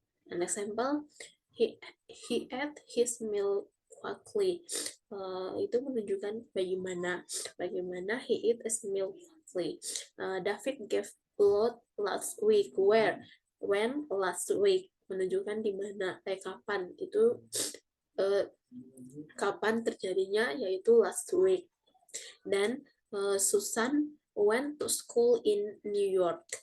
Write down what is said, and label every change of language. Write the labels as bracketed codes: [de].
[en] An example, he ate his meal quickly. [id] Itu menunjukkan bagaimana [en] he ate his meal quickly. David gave blood last week. Where? When? Last week. [id] Menunjukkan di mana, kapan. Itu kapan terjadinya, yaitu [en] last week. [id] Dan [en] Susan went to school in New York.